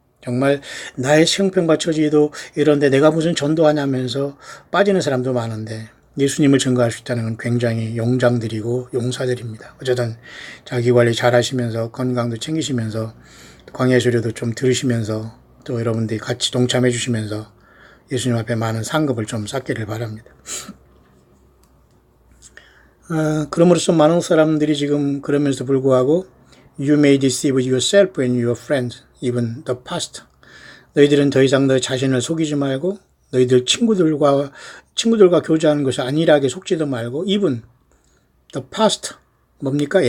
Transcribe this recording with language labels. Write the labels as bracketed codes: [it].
[ko] 정말 나의 형편과 처지도 이런데 내가 무슨 전도하냐면서 빠지는 사람도 많은데 예수님을 증거할 수 있다는 건 굉장히 용장들이고 용사들입니다. 어쨌든 자기 관리 잘 하시면서 건강도 챙기시면서 광야 수료도 좀 들으시면서 또 여러분들이 같이 동참해 주시면서 예수님 앞에 많은 상급을 좀 쌓기를 바랍니다. 그럼으로써 많은 사람들이 지금 그러면서 불구하고 [en] You may deceive yourself and your friends, even the pastor. [ko] 너희들은 더 이상 너 자신을 속이지 말고 너희들 친구들과 교제하는 것을 안일하게 속지도 말고 [en] even the pastor [ko] 뭡니까?